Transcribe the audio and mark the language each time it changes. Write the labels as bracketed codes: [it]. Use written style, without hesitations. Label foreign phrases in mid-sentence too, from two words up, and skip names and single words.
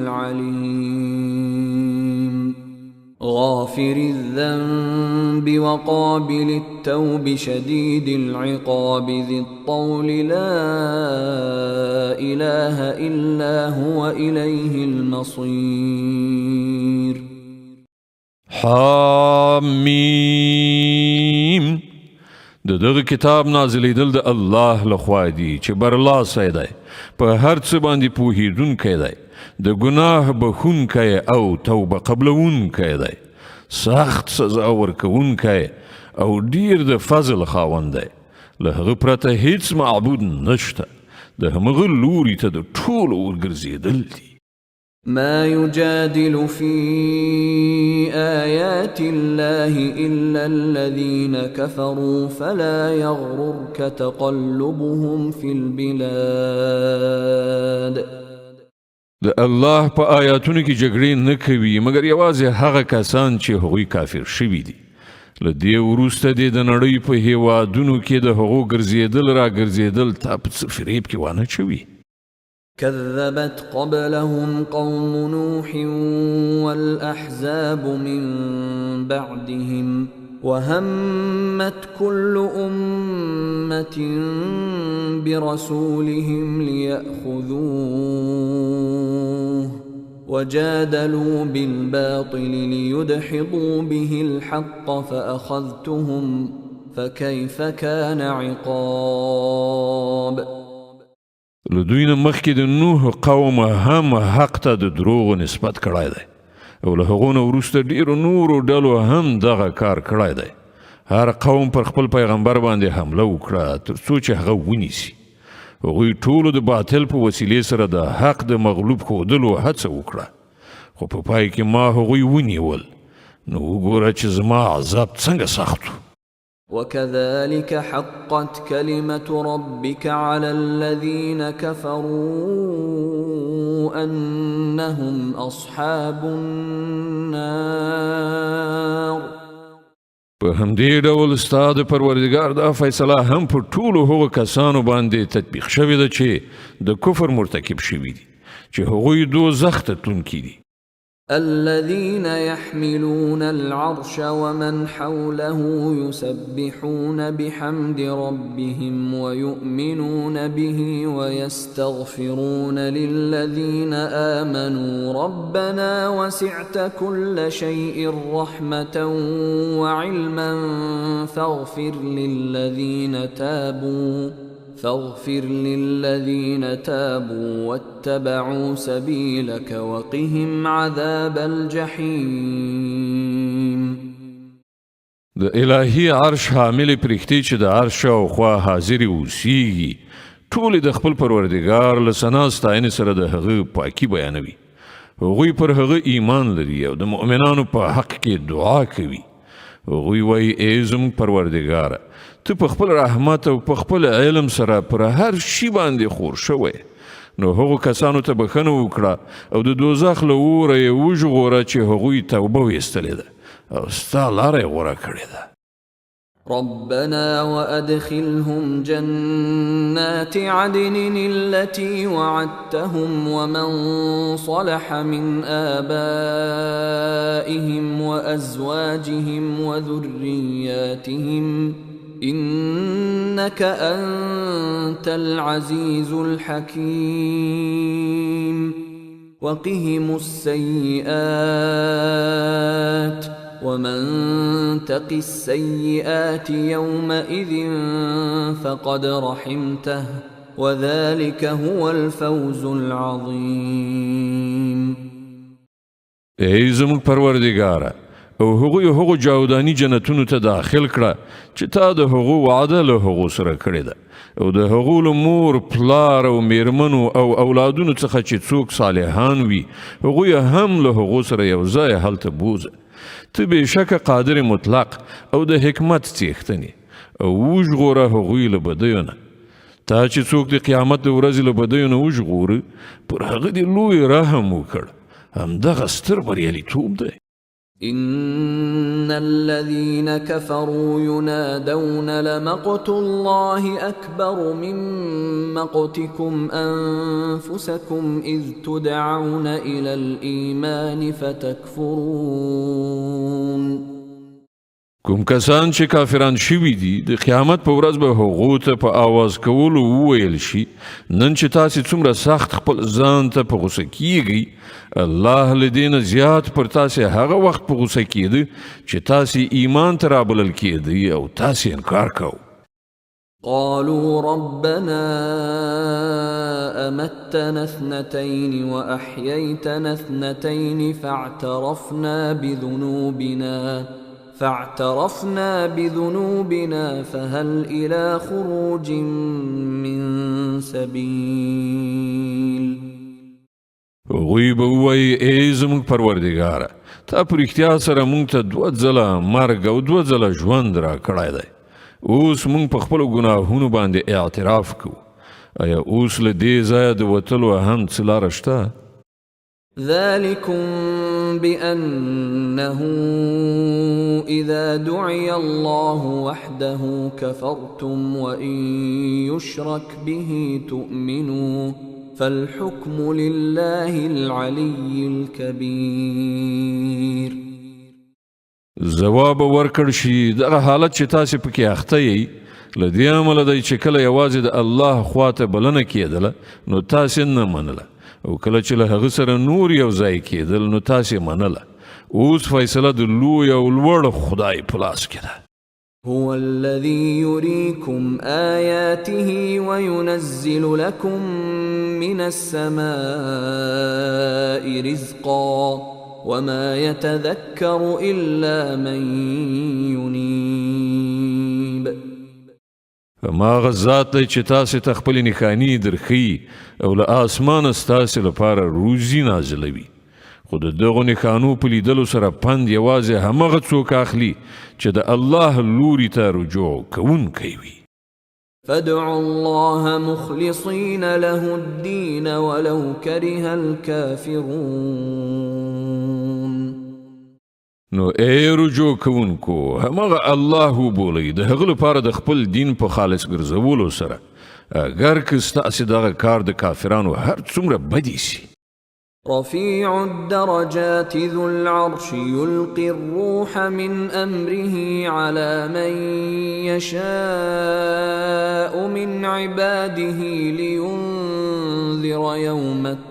[ar] العليم غافر الذنب وقابل التوب شديد العقاب ذي الطول لا إله إلا هو إليه المصير. [ps] حمیم د دغه کتاب نازلیدل د الله لخوا دی چې برلاسی دی په هر څه باندې پوهیدونکی دی د ګناه بخونکی او توبه قبلونکی دی سخت سزا ورکوونکی او ډیر د فضل خاوند دی له هغه پرته هیڅ معبود نشته د همغه لوري ته د ټولو ورګرځېدل دي. [ar] ما يجادل في آيات الله إلا الذين كفروا فلا يغررك تقلبهم في البلاد. [ps] د الله په آیاتونو کې جګړې نه کوي مګر یوازې هغه کسان چې هغوی کافر شوي دي. له دې وروسته دې د نړۍ په هیوادونو کې د هغو ګرځېدل را ګرځېدل تا په څه فریب کې وانه چوي. [ar] كذبت قبلهم قوم نوح والأحزاب من بعدهم وهمت كل أمة برسولهم ليأخذوه وجادلوا بالباطل ليدحضوا به الحق فأخذتهم فكيف كان عقاب. [ps] لدوی نه مخکې د نوح قوم هم حق ته د دروغو نسبت کړی دی او له هغو نه وروسته ډیرو نورو ډلو هم دغه کار کړی دی. هر قوم پر خپل پیغمبر باندې حمله وکړه تر څو چې هغه ونیسي. هغوی ټولو د باطل په وسیلې سره د حق د مغلوب ښودلو هڅه وکړه خو په پای کې ما هغوی ونیول. نو وګوره چې زما عذاب څنګه سخت و. [ar] وكذلك حقت كلمة ربك على الذين كفروا أنهم أصحاب النار. [ps] په همدې ډول ستا د پروردګار دا فیصله هم پر ټولو هغو کسانو باندې تطبیق شوې ده چې د کفر مرتکب شوي دي، چې هغوی دوزخ ته تلونکي دي. [ar] الذين يحملون العرش ومن حوله يسبحون بحمد ربهم ويؤمنون به ويستغفرون للذين آمنوا ربنا وسعت كل شيء رحمة وعلما فاغفر للذين تابوا واتبعوا سبيلك وقهم عذاب الجحيم. [ps] د الهي عرش حامل پرښتې چې د عرش شاوخوا حاضرې اوسېږي ټولې د خپل پروردګار له ثنا ستاینې سره د هغه پاکي بیانوي. هغوی پر هغه ایمان لري او د مؤمنانو په حق کې دعا کوي. هغوی وایي ای زموږ پروردګاره، ته په خپل رحمت او په خپل علم سره پر هر شي باندې خور شوی، نو هغو کسانو ته بخښنه وکړه او د دوزخ له اوره یې وژغوره چې هغوی توبه ویستلې ده او ستا لاره یې غوره کړې ده. [ar] ربنا وأدخلهم جنات عدن التي وعدتهم ومن صلح من آبائهم وأزواجهم وذرياتهم إنك أنت العزيز الحكيم. وقهم السيئات ومن تق السيئات يومئذ فقد رحمته وذلك هو الفوز العظيم. [ps] ای زموږ پروردګاره، او هغو جاودانی جنتونو ته داخل کړه چې تا د هغو وعده له هغو سره کړې ده، او د هغو له مور پلار او میرمنو او اولادونو څخه چې څوک صالحان وي هغوی هم له هغو سره یو ځای هلته بوزه. ته بېشکه قادر مطلق او د حکمت څښتنې او وژغوره هغوی له بدیو نه. تا چې څوک د قیامت د ورځې له بدیو نه وژغوره پر هغه دې لوی رحم وکړ. همدغه ستر بریالیتوب دی. [ar] إن الذين كفروا ينادون لمقت الله أكبر من مقتكم أنفسكم إذ تدعون إلى الإيمان فتكفرون. [ps] کوم کسان چې کافران شوي دي د قیامت په ورځ به هغو ته په آواز کولو وویل شي نن چې تاسې څومره سخت خپل ځان ته په غوسه کیږئ، الله له دې نه زیات پر تاسې هغه وخت په غوسه کیده چې تاسې ایمان ته رابلل کیدئ او تاسې انکار کوئ. [ar] قالوا ربنا أمتنا اثنتين وأحييتنا اثنتين فاعترفنا بذنوبنا فهل إلى خروج من سبيل. [ps] هغوی به ووایي ای زموږ پروردګاره، تا په رښتیا سره موږ ته 2 ځله مرګ او 2 ځله ژوند را کړی دی. اوس موږ په خپلو ګناهونو باندې اعتراف کوو. آیا اوس له دې ځایه د وتلو هم څه لاره شته؟ [ar] ذلكم بأنه إذا دعي الله وحده كفرتم وإن يشرك به تؤمنوا فالحكم لله العلي الكبير. [ps] جواب ورکړ شي دغه حالت چې تاسې پکې اخته یې له دې امله دی چې کله یوازې د الله خواته بلنه کېدله نو تاسې نه منله، او کله چې له هغه سره نور یو ځای کېدل نو تاسې منله. اوس فیصله د لوی او لوړ خدای په لاس کې ده. [ar] هو الذي يريكم آياته وينزل لكم من السماء رزقا وما يتذكر إلا من ينيب. [ps] ما غزات دی چې تاسې ته خپلې نښانې درښیي او له آسمانه ستاسې لپاره روزي نازلوي، خو د دغو نښانو په لیدلو سره پند یوازې همغه څوک اخلي چې د الله لوري ته رجوع کوونکی وي. [ar] فادعوا الله مخلصين له الدين ولو كره الكافرون. [ps] نو ای رجوع کوونکو همغه الله وبولئ د هغه لپاره د خپل دین په خالص ګرځولو سره اگر که ستاسې دغه کار د کافرانو هر څومره بدی سي. [ar] رفيع الدرجات ذو العرش يلقي الروح من أمره على من يشاء من عباده لينذر يوم